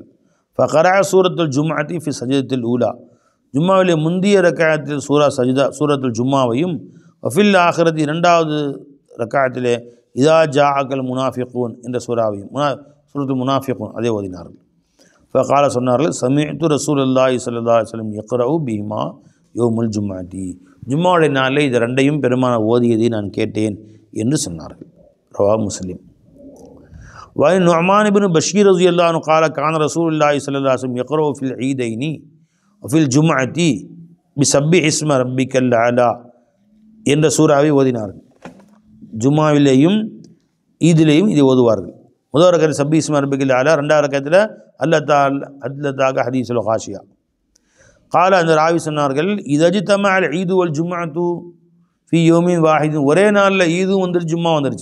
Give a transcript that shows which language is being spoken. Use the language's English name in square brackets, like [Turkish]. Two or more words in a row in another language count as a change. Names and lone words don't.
[Arabic] فقرأ سورة الجمعة في السجدة الأولى, [Tamil] ஜும்மாவிலே முந்திய ரக்காயத்தில் சூரத்துல் ஜும்மாவையும், [Arabic] وفي الآخرة [Tamil] 2வது ரக்காயத்திலே [Arabic] إذا جاءك المنافقون [Tamil] என்ற சூறாவையும், சூரத்துல் முனாஃபிகூன் அதே ஓதினார்கள். ஃபகால சொன்னார்கள் [Arabic] سمعت رسول الله صلى الله عليه وسلم يقرأ بهما يوم الجمعة, [Tamil] ஜும்மாவுடைய நாளில் இது 2ஐயும் பெருமான ஓதியதை நான் கேட்டேன் என்று சொன்னார்கள். [Arabic] رواه مسلم. وعن نعمان ابن بشير رضي الله عنه قال كان رسول الله صلى الله عليه وسلم يقرأ في العيدين وفي الجمعة بسبح اسم ربك الأعلى [Tamil] என்ற சூறாவை ஓதினார்கள். ஜும்மாவிலேயும் ஈதிலேயும் இதை ஓதுவார்கள். முதல் ரக்கத்தில் [Arabic] سبح اسم ربك الأعلى, [Tamil] 2வது ரக்கத்தில் [Arabic] هل أتاك حديث الغاشية. [Tamil] கால, அந்த ராவி சொன்னார்கள், [Arabic] إذا اجتمع العيد والجمعة في يوم واحد, [Tamil] ஒரே நாளில் ஈதும் வந்துருச்சு, ஜும்மா வந்துருச்சு.